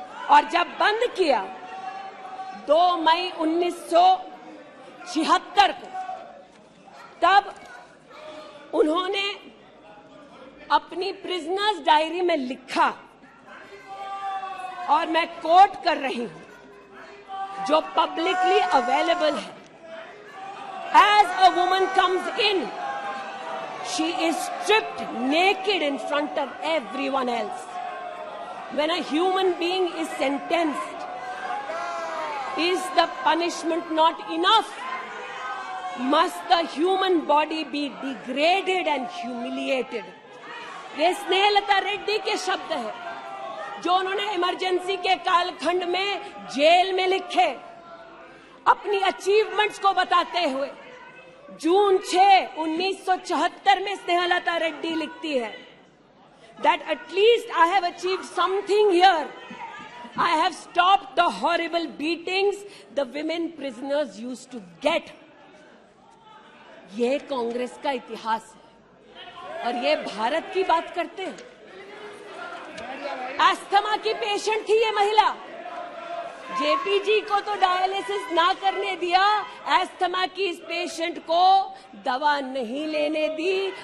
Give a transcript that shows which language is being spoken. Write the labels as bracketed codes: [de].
[hi] और जब बंद किया 2 मई 1976 को, तब उन्होंने अपनी प्रिजनर्स डायरी में लिखा, और मैं कोट कर रही हूं, जो पब्लिकली अवेलेबल है। [en] As a woman comes in, she is stripped naked in front of everyone else. When a human being is sentenced, is the punishment not enough? Must the human body be degraded and humiliated? [hi] ये स्नेहलता रेड्डी के शब्द है जो उन्होंने emergency के कालखंड में jail में लिखे, अपनी अचीवमेंट्स को बताते हुए। जून 6, 1974 में स्नेहलता रेड्डी लिखती है [en] that at least I have achieved something here. I have stopped the horrible beatings the women prisoners used to get. [hi] ये कांग्रेस का इतिहास है और ये भारत की बात करते हैं। अस्थमा की पेशेंट थी ये महिला, जेपी जी को तो डायलिसिस ना करने दिया, अस्थमा की इस पेशेंट को दवा नहीं लेने दी।